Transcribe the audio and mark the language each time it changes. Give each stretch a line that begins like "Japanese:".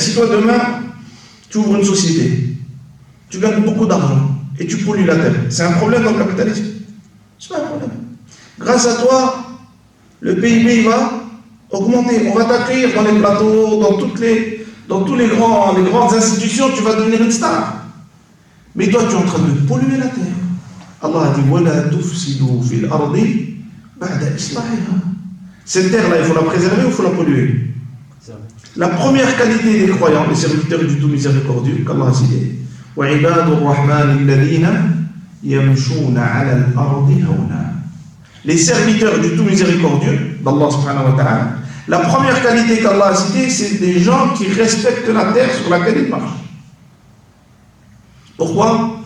French: Si toi, demain, tu ouvres une société, tu gagnes beaucoup d'argent et tu pollues la terre, c'est un problème dans le capitalisme? C'est pas un problème. Grâce à toi, le PIB va augmenter. On va t'accueillir dans les plateaux, dans tous les grandes institutions, tu vas devenir une star. Mais toi, tu es en train de polluer la terre. Allah a dit
Arabic: وَلَا تُفْسِدُوا فِي الْأَرْضِ بَعْدَ إِصْلَاحِهَا.
French: Cette terre-là, il faut la préserver ou il faut la polluer? La première qualité des croyants, les serviteurs du tout miséricordieux, qu'Allah a cité,
Arabic: وَعِبَادُ الرَّحْمَنِ الَّذِينَ يَمْشُونَ عَلَى الْأَرْضِ هَوْنًا.
French: Les serviteurs du tout miséricordieux, d'Allah subhanahu wa ta'ala, la première qualité qu'Allah a citée, c'est des gens qui respectent la terre sur laquelle ils marchent. Pourquoi?